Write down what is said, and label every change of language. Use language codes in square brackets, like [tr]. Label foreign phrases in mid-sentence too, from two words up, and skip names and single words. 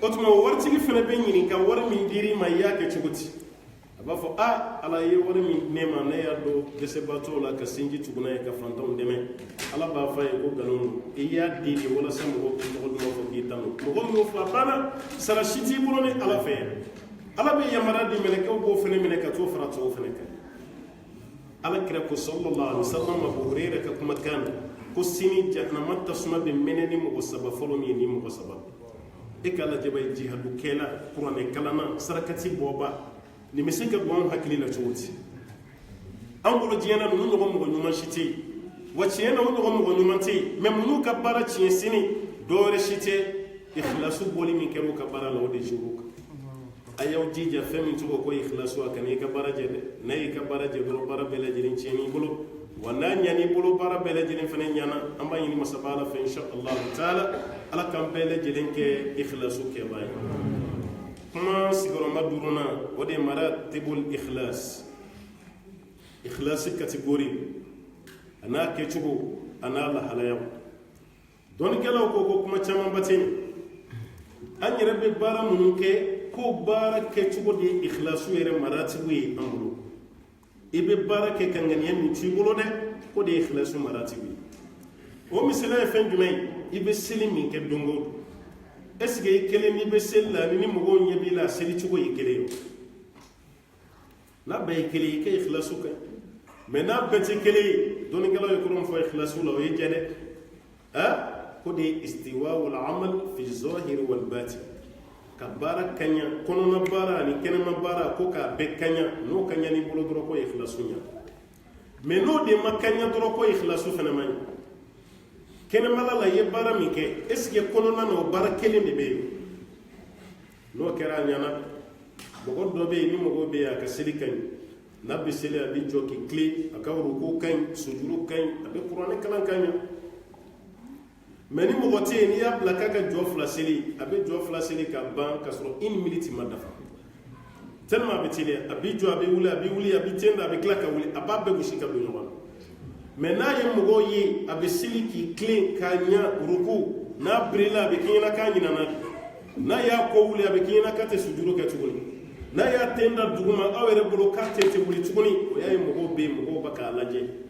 [bm] tuma o waritigi fana bɛ ɲininka wari min dir'i ma i y'a kɛ cogo di a b'a fɔ ala ye wari min di ne ma ne y'a dɔn dɛsɛbaatɔw la ka sinji tuguna ye ka fantanw dɛmɛ ala b'a fɔ a ye ko nkalon don i y'a di de walasa mɔgɔw k'i tɔgɔ duman fɔ k'i tanu mɔgɔ min y'o fɔ a banna sara si t'i bolo ni ala fɛ yan ala bɛ yamaruya di mɛlɛkɛw b'o fana minɛ ka t'o fara tɔw fana kan ala kira ko [ar] صلى الله عليه وسلم [bm] Abu Hurayra ka kumakan ko sini jahanama tasuma bɛ mɛnɛ ni mɔgɔ saba fɔlɔ min ye ni mɔgɔ saba e ka lajɛ bɛ jihadu kɛla kuranɛ kalanna sarakati bɔba nin bɛ se ka bɔ an hakili la cogo di an bolo diɲɛ na ninnu ɲɔgɔn mɔgɔ ɲuman si tɛ yen wa tiɲɛ na o ɲɔgɔn mɔgɔ ɲuman tɛ yen mɛ minnu ka baara tiɲɛ sini dɔwɛrɛ si tɛ ikhlasu bɔli min kɛra u ka baara la o de jogo kan a y'aw jija fɛn min tɔgɔ ko ikhlasu a kana i ka baara jɛ dɛ n'a y'i ka baara jɛ dɔrɔn baara bɛɛ lajɛlen tiɲɛn'i bolo wa n'a ɲan'i bolo baara bɛɛ lajɛlen fana ɲana an b'a ɲini masaba ala fɛ [ar] إن شاء الله تعالى [bm] ala k'an bɛɛ lajɛlen kɛ ikhlasu kɛbaa ye kuma sigiyɔrɔma 5nan o de ye [ar] مراتب الإخلاص [bm] ikhlasi catégorie a n'a kɛcogo a n'a lahalayaw dɔnnikɛlaw ko ko kuma camanba tɛ yen an yɛrɛ bɛ baara minnu kɛ ko baara kɛcogo de ye ikhlasu yɛrɛ maratibu ye an bolo i bɛ baara kɛ ka ŋaniya min t'i bolo dɛ ko de ye ikhlasu maratibu ye o misaliya ye fɛn jumɛn ye i bɛ seli min kɛ don o don [fr] est-ce que [bm] i kelen n'i bɛ seli la ni mɔgɔw ɲɛ b'i la a seli cogo ye kelen ye n'a bɛɛ ye kelen ye i ka ikhlasu kɛ mɛ n'a bɛɛ tɛ kelen ye dɔnnikɛlaw ye kɔrɔ min fɔ ikhlasu la o ye jɛ dɛ ko de ye [ar] استواء العمل في الظاهر والباطن [bm] ka baara kaɲa kɔnɔna baara ani kɛnɛma baara ko k'a bɛɛ kaɲa n'o kaɲa n'i bolo dɔrɔn ko ikhlasu ɲa mɛ n'o de ma kaɲa dɔrɔn ko ikhlasu fana ma ɲa kɛnɛmala la i ye baara min kɛ [fr] est-ce que [bm] kɔnɔna na o baara kelen de bɛ yen n'o kɛra a ɲana mɔgɔ dɔ bɛ yen ni mɔgɔ bɛ yen a ka seli ka ɲi n'a bɛ seli a bɛ jɔ k'i tilen a ka ruku ka ɲi sujuru ka ɲi a bɛ kuranɛ kalan ka ɲa mɛ ni mɔgɔ tɛ yen n'i y'a bila k'a ka jɔ 2 seli a bɛ jɔ 2 seli ka ban ka sɔrɔ 1 minute ma dafa tellement a bɛ teliya a bɛ jɔ a bɛ wuli a bɛ wuli a bɛ tenda a bɛ tila ka wuli a b'a bɛɛ gosi ka don ɲɔgɔn na mɛ n'a ye mɔgɔw ye a bɛ seli k'i tilen k'a ɲa ruku n'a birila a bɛ k'i ɲɛna k'a ɲinana n'a y'a kɔ wuli a bɛ k'i ɲɛna k'a tɛ sujuru kɛ tuguni n'a y'a tenda duguma aw yɛrɛ bolo k'a tɛ wuli tuguni o y'a ye mɔgɔw bɛ yen mɔgɔw bɛ k'a lajɛ